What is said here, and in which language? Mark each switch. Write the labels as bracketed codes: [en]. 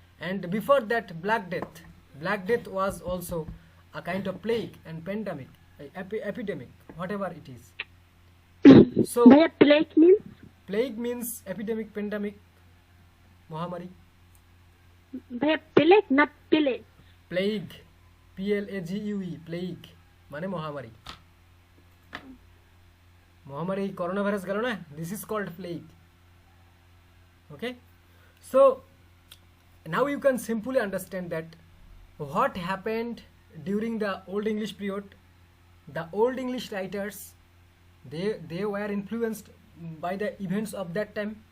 [en] And before that, Black Death was also a kind of plague and pandemic, epidemic, whatever it is. So plague means epidemic, pandemic, Mahamari. Plague, not plague. Plague, Plague, plague [bn] মানে মহামারী। মহামারী corona virus গেল না, [en] this is called plague. Okay, so now you can simply understand that what happened during the Old English period. The Old English writers, they were influenced by the events of that time.